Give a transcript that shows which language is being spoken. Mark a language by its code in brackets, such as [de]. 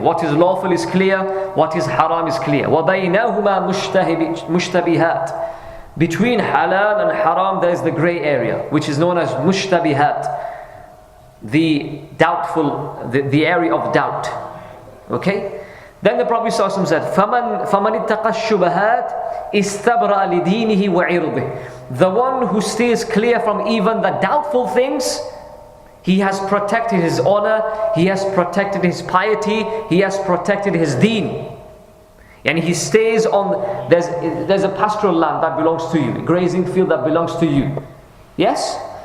[en] What is lawful is clear, what is haram is clear. [ar] وَبَيْنَهُمَا مُشْتَبِهَاتٍ. [en] Between halal and haram there is the grey area, which is known as mushtabihat, the doubtful, the area of doubt. Okay? Then the Prophet ﷺ said, [ar] فَمَنِ اتَّقَى الشُّبَهَاتِ اسْتَبْرَأَ لِدِينِهِ وَعِرْضِهِ. [en] The one who stays clear from even the doubtful things, he has protected his honor, he has protected his piety, he has protected his deen. And he stays on, there's a pastoral land that belongs to you, a grazing field that belongs to you. Yes?